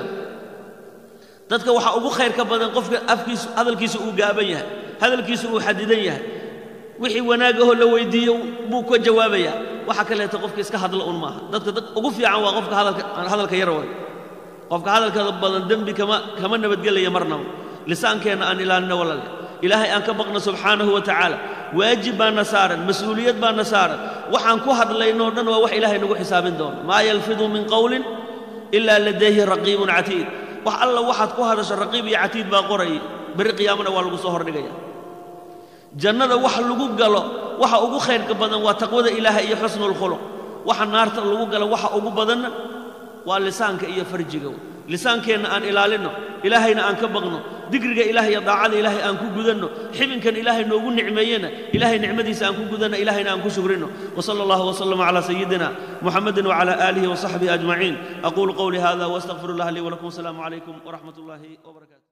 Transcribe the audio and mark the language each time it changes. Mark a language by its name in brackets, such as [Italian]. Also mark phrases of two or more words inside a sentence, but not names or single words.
[Somali] dadka waxa ugu khayr ka badan qofka afkiisu hadalkiisu uu gaaban yahay hadalkiisu uu xadidan yahay wixii wanaagaho la weydiiyo buu ka jawaabaya waxa kale ta qofka iska hadla un maaha dadka ugu fiican waa qofka hadalka yar way qofka hadalka badan dambi kama nabadgelaya marnaba lisaankeenna aan ilaalino walaal ilaahay aan ka baqno [Arabic] سبحانه وتعالى [Somali] waajib baan saaran mas'uuliyad baan saaran waxaan ku hadlayno dhan waa wax ilaahay nagu xisaabin doono [Arabic] ما يلفظ من قول إلا لديه رقيب عتيد [Somali] wax alla waxaad ku hadasho raqiib iyo atid baa qoray bari qiyaamana waa lagu soo hordhigaya jannada wax lagu galo waxa ugu khayrka badan waa taqwada ilaahay iyo [Arabic] حسن الخلق [Somali] waxa naarta lagu galo waxa ugu badan waa lisaanka iyo farjiga lisaankeenna aan ilaalino ilaahayna aan ka baqno digriga ilaahay iyo daacada ilaahay aan ku gudanno xibinkan ilaahay noogu nicmeeyana ilaahay nicmadiisa aan ku gudanno ilaahayna aan ku shukrino [Arabic] وصلى الله وسلم على سيدنا محمد وعلى آله وصحبه أجمعين أقول قولي هذا وأستغفر الله لي ولكم السلام عليكم ورحمة الله وبركاته